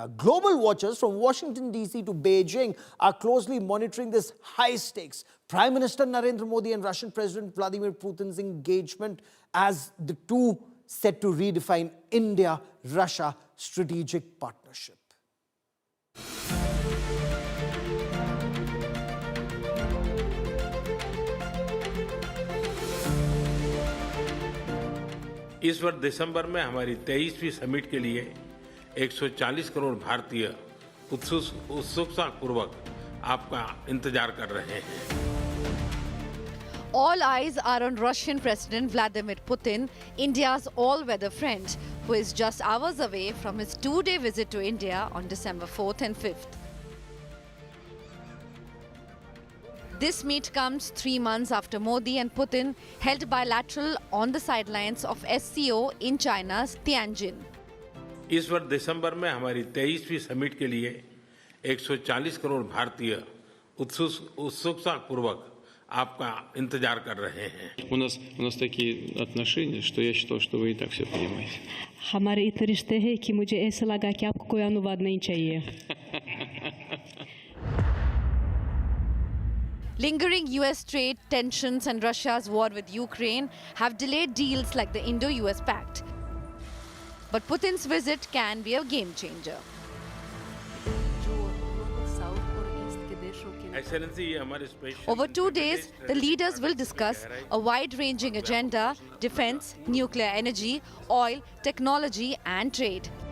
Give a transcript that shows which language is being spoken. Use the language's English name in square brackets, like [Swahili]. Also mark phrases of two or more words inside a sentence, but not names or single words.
[English] Global watchers from Washington, D.C. to Beijing are closely monitoring this high-stakes Prime Minister Narendra Modi and Russian President Vladimir Putin's engagement as the two set to redefine India-Russia strategic partnership. [Hindi] इस वर्ष दिसंबर में हमारी 23वीं समिट के लिए 140 करोड़ भारतीय उत्सुकतापूर्वक आपका इंतजार कर रहे हैं। [English] All eyes are on Russian President Vladimir Putin, India's all-weather friend, who is just hours away from his two-day visit to India on December 4th and 5th. This meet comes 3 months after Modi and Putin held bilateral on the sidelines of SCO in China's Tianjin. [Hindi] इस वर्ष दिसंबर में हमारी 23वीं समिट के लिए 140 करोड़ भारतीय उत्सुकतापूर्वक आपका इंतजार कर रहे हैं। [Russian] У нас такие отношения, что я считал, что вы и так все понимаете. [Hindi] हमारे इतने रिश्ते हैं कि मुझे ऐसा लगा कि आपको कोई अनुवाद नहीं चाहिए। [English] Lingering US trade tensions and Russia's war with Ukraine have delayed deals like the Indo-US Pact. But Putin's visit can be a game changer. Over 2 days, the leaders will discuss a wide-ranging agenda: defense, nuclear energy, oil, technology and trade.